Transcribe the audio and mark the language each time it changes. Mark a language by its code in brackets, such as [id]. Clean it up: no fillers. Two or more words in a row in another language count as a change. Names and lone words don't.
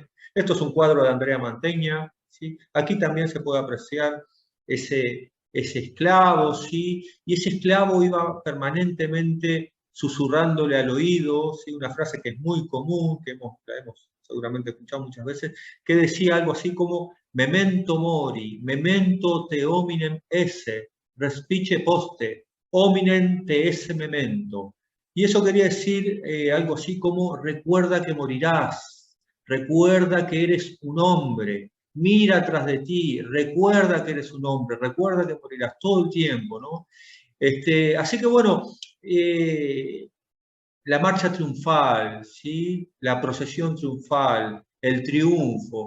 [es] Esto es un cuadro de Andrea Mantegna, ¿sí? Aquí también se puede apreciar ese esclavo, ¿sí? Y ese esclavo iba permanentemente susurrándole al oído, ¿sí?, una frase que es muy común, que la hemos seguramente escuchado muchas veces, que decía algo así como [la] memento mori, memento te hominem esse, respice poste, hominem te esse memento. [es] Y eso quería decir algo así como recuerda que morirás, recuerda que eres un hombre, mira atrás de ti, recuerda que eres un hombre, recuerda que morirás todo el tiempo, ¿no? Así que bueno, la marcha triunfal, ¿sí?, la procesión triunfal, el triunfo.